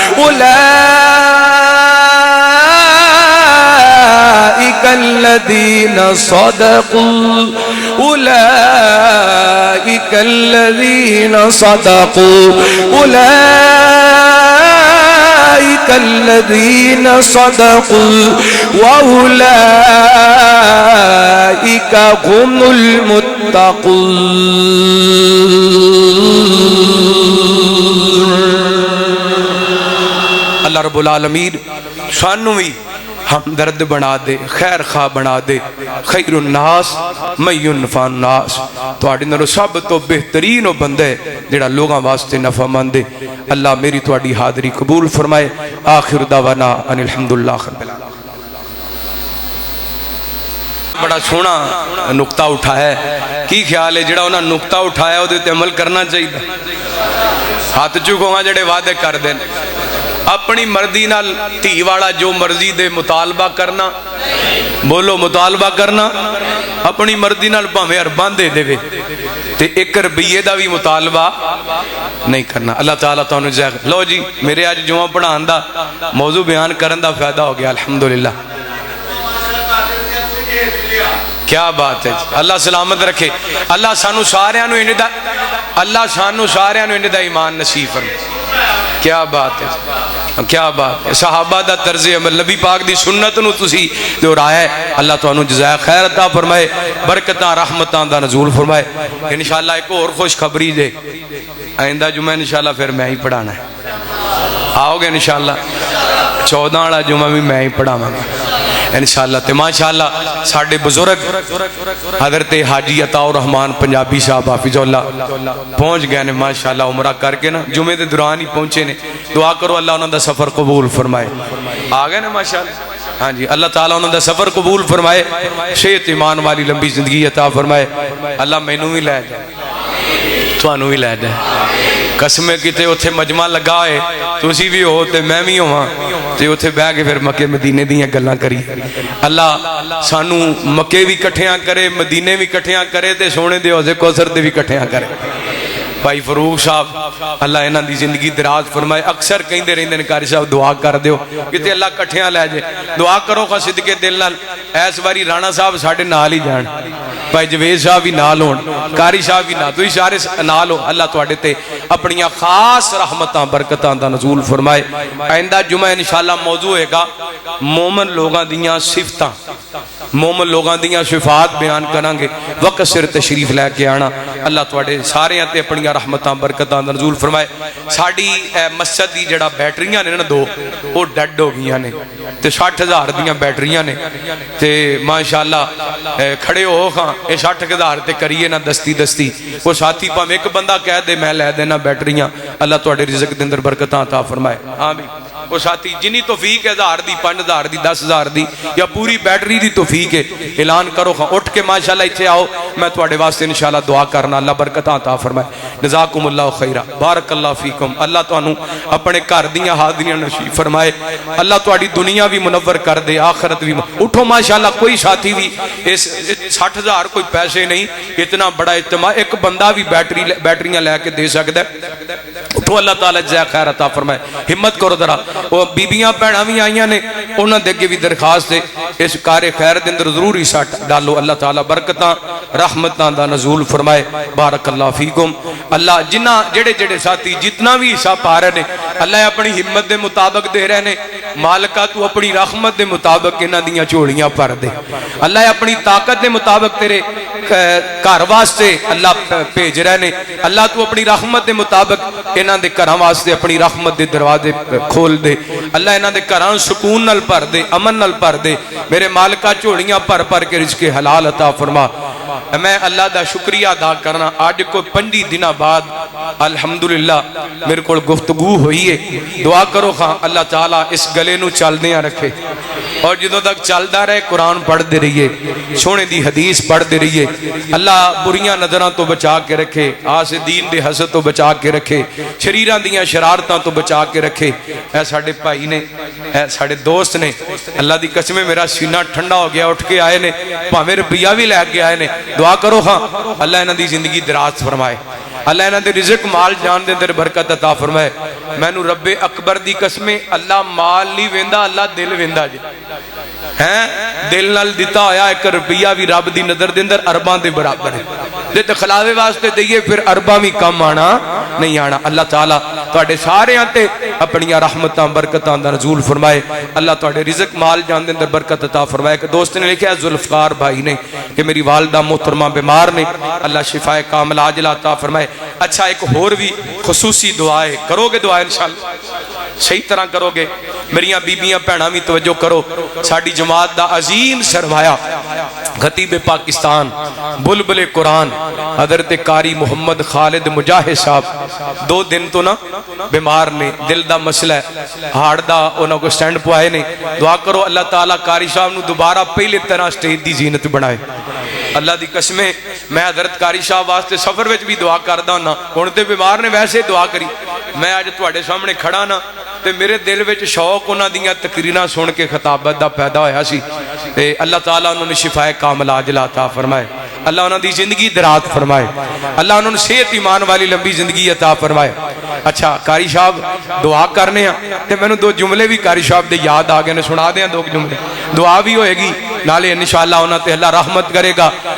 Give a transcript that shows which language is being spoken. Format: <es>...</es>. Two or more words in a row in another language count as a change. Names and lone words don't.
<ar>أولئك الذين صدقوا أولئك الذين صدقوا أولئك الذين صدقوا وأولئك هم المتقون. اللہ رب العالمین</ar> <pa>سانو بھی ہمدرد بنا دے، خیر خواہ بنا دے،</pa> <ar>خیر الناس من ينفع الناس.</ar> <pa>تواڈے نالوں سب تو بہترین وہ بندہ ہے جڑا لوگاں واسطے نفع مند ہے. اللہ میری تواڈی حاضری قبول فرمائے.</pa> <ar>آخر دعوانا ان الحمدللہ رب العالمین.</ar> <pa>بڑا سونا نقطہ اٹھایا ہے. کی خیال ہے جڑا انہاں نقطہ اٹھایا وہ تے عمل کرنا چاہیے؟ ہاتھ چکو ہاں جڑے وعدے کر دین. اپنی مرضی نال تھی والا جو مرضی دے مطالبہ کرنا، بولو مطالبہ کرنا، اپنی مرضی نال بھاویں ارباں دے دے تے 1 روپیے دا بھی مطالبہ نہیں کرنا. اللہ تعالیٰ تانوں جزائے. لو جی میرے آج جمعہ پڑھان دا موضوع بیان کرن دا فائدہ ہو گیا الحمدللہ.</pa> <ur>کیا بات ہے.</ur> <pa>اللہ سلامت رکھے. اللہ سانو سارے نو انہاں دا اللہ سانو سارے نو انہاں دا ایمان نصیب فرمائے.</pa> <ur>کیا بات ہے، کیا بات ہے.</ur> <pa>صحابہ دا طرز عمل، نبی پاک دی سنت نو تسی دہرایا ہے. اللہ تانوں جزائے خیر عطا فرمائے، برکتاں رحمتاں دا نزول فرمائے. انشاءاللہ ایک اور خوش خبری دے، آئندہ جمعہ انشاءاللہ پھر میں ہی پڑھانا ہے. آؤ گے انشاءاللہ؟ 14 والا جمعہ بھی میں ہی پڑھاواں گا انشاءاللہ. تے ماشاءاللہ ساڈے بزرگ حضرت حاجی عطا الرحمان پنجابی صاحب حافظ اللہ پہنچ گئے نے ماشاءاللہ عمرہ کر کے نا، جمعے دے دوران ہی پہنچے نے. دعا کرو اللہ انہاں دا سفر قبول فرمائے. آ گئے نا ماشاءاللہ. ہاں جی اللہ تعالیٰ انہاں دا سفر قبول فرمائے، صحت ایمان والی لمبی زندگی عطا فرمائے. اللہ مینوں بھی لے جائے، تانوں بھی لے جائے. قسمیں کتے اتھے مجمع لگا ہے، تسی بھی ہو تے میں بھی ہوں تے اتھے بہ کے پھر مکے مدینے دیاں گلاں کری. اللہ سانو مکے بھی کٹھیاں کرے، مدینے بھی کٹھیاں کرے تے سونے دے حوض کوثر تے بھی کٹھیاں کرے. بھائی فروغ صاحب اللہ انہاں دی زندگی دراز فرمائے. اکثر کہندے رہندے نے قاری صاحب دعا کر دیو کتے اللہ کٹھیاں لے جائے. دعا کرو خا صدقے دل نال. اس باری رانا صاحب ساڈے نال ہی جان، بھائی جوید صاحب بھی نال ہون، قاری صاحب بھی نال، تسی سارے نال ہو. اللہ تواڈے تے اپنی خاص رحمتاں برکتاں دا نزول فرمائے. آئندہ جمعہ انشاءاللہ موضوع ہے گا مومن لوگاں دیاں صفتاں، مومن لوگاں دیاں صفات بیان کریں گے. وقت سر تشریف لے کے آنا. اللہ تواڈے سارے تے اپنی رحمتاں برکتاں دا نزول فرمائے. ساڈی مسجد دی جڑا بیٹریاں نے نا 2 وہ ڈیڈ ہو گئیاں نے تے 60,000 دیاں بیٹریاں نے تے ماشاءاللہ کھڑے ہو خاں اے 60,000 تے کریے نا دستی دستی. وہ ساتھی پاں ایک بندہ کہہ دے میں لے دینا بیٹریاں. اللہ تواڈے رزق دے اندر برکتاں عطا فرمائے. آمین. وہ ساتھی جنی توفیق ہے 1000 دی 5000 دی 10,000 دی یا پوری بیٹری دی توفیق ہے اعلان کرو خاں اٹھ کے ماشاءاللہ اتھے آؤ. میں تواڈے واسطے انشاءاللہ دعا کرنا. اللہ برکتاں عطا فرمائے.</pa> <ar>جزاکم اللہ خیرہ. بارک اللہ فیکم.</ar> <pa>اللہ تانوں اپنے گھر دیاں حاضریاں نصیب فرمائے. اللہ تواڈی دنیا بھی منور کر دے، آخرت بھی. اٹھو ماشاءاللہ. کوئی ساتھی بھی اس 60,000 کوئی پیسے نہیں، اتنا بڑا اجتماع ایک بندہ بھی بیٹریاں لے کے دے سکتا ہے. اٹھو اللہ تعالیٰ جزائے خیر عطا فرمائے. ہمت کرو ذرا. وہ بیبیاں بہناں بھی آئیاں نے، انہاں دے اگے بھی درخواست ہے اس کار خیر دے اندر ضرور حصہ ڈالو. اللہ تعالیٰ برکتاں رحمتاں دا نزول فرمائے.</pa> <ar>بارک اللہ فیکم.</ar> <pa>اللہ جنہ جڑے جڑے ساتھی جتنا بھی حصہ پا رہے نے اللہ اپنی ہمت دے مطابق دے رہے نے. مالکہ تو اپنی رحمت دے مطابق انہاں دیاں جھولیاں بھر دے. اللہ اپنی طاقت دے مطابق تیرے گھر واسطے اللہ بھیج رہے نے. اللہ تو اپنی رحمت دے مطابق انہاں دے گھراں واسطے اپنی رحمت دے دروازے کھول دے، اللہ انہاں دے گھراں سکون نال بھر دے، امن نال بھر دے، میرے مالکا جھوڑیاں بھر بھر کے رزق حلال عطا فرما۔ میں اللہ دا شکریہ ادا کرنا، آج کو 5 دن بعد الحمدللہ میرے کو گفتگو ہوئی ہے، دعا کرو خاں اللہ تعالیٰ اس گلے نو چل دیاں رکھے، اور جدوں تک چلدا رہے قرآن پڑھ دے رہیے، سونے دی حدیث پڑھ دے رہیے، اللہ بریاں نظراں تو بچا کے رکھے، آس دین دے حسد تو بچا کے رکھے، شریراں دیاں شرارتاں تو بچا کے رکھے۔ اے ساڈے بھائی نے، اے ساڈے دوست نے، اللہ دی قسم میرا سینہ ٹھنڈا ہو گیا، اٹھ کے آئے نے، بھاویں روپیہ بھی لے کے آئے نے، دعا کرو ہاں اللہ انہاں دی زندگی دراز فرمائے، اللہ انہاں دے رزق مال جان دے اندر برکت عطا فرمائے۔ مینوں رب اکبر دی قسمیں اللہ مال نہیں ویندا، اللہ دل ویندا جی، ہیں دل نال دیتا ہویا 1 روپیہ بھی رب دی نظر دے اندر ارباں دے برابر ہے، جے دکھلاوے واسطے دئیے پھر ارباں بھی کم آنا نہیں آنا۔ اللہ تعالیٰ تواڈے سارے تے اپنی رحمتاں برکتاں دا نزول فرمائے، اللہ تواڈے رزق مال جان دے اندر برکت عطا فرمائے۔ کہ دوست نے لکھا ہے ذوالفقار بھائی نے کہ میری والدہ محترمہ بیمار نے، اللہ</pa> <ar>شفاء کاملہ عاجلہ</ar> <pa>عطا فرمائے۔ اچھا ایک اور بھی خصوصی دعا ہے، کرو گے دعا انشاءاللہ صحیح طرح کرو گے، میریاں بیبیاں بہناں بھی توجہ کرو۔ ساڈی جماعت دا عظیم سرمایہ خطیب پاکستان بلبل قرآن حضرت قاری محمد خالد مجاہد صاحب 2 دن تو نا بیمار نے، دل دا مسئلہ ہے، ہارٹ دا انہوں کو سٹینڈ پوائے نے، دعا کرو اللہ تعالیٰ قاری صاحب نو دوبارہ پہلے طرح سٹیج دی زینت بنائے۔ اللہ دی قسمیں میں حضرت قاری صاحب واسطے سفر وچ بھی دعا کردا ہوں، ہن تے بیمار نے ویسے دعا کری، میں اج تواڈے سامنے کھڑا نا تے میرے دل وچ شوق انہاں دیاں تقریراں سن کے خطابت دا پیدا ہویا سی، تے اللہ تعالیٰ انہوں نے</pa> <ar>شفاء کاملہ عاجلہ</ar> <pa>عطا فرمائے، اللہ انہوں دی زندگی دراز فرمائے، اللہ انہوں نے صحت ایمان والی لمبی زندگی عطا فرمائے۔ اچھا قاری صاحب دعا کرنے ہیں تے میں نے 2 جملے بھی قاری صاحب دے یاد آ گئے نے، سنا دیاں 2 جملے، دعا بھی ہوئے گی نالے انشاءاللہ انہوں تے اللہ رحمت کرے گا۔</pa>